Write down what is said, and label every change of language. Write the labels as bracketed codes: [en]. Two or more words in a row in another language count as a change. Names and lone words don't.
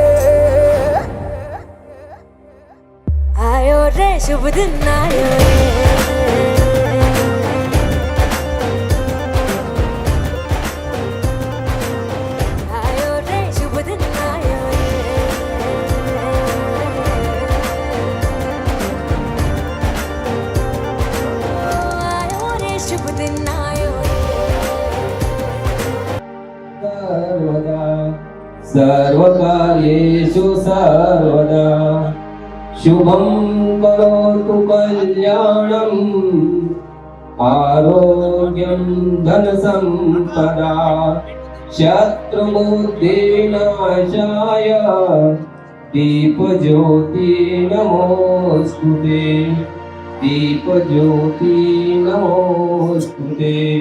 [hi] आयो रे शुभ दिन आयो रे शुभ दिन आयो रे शुभ दिन आयो [sa] सर्वदा सर्वकार्येषु सर्वदा शुभं करोतु कल्याणम् आरोग्यं धनसम्पदा शत्रुबुद्धिनाशाय दीपज्योति नमोस्तुते दीपज्योति नमोस्तुते।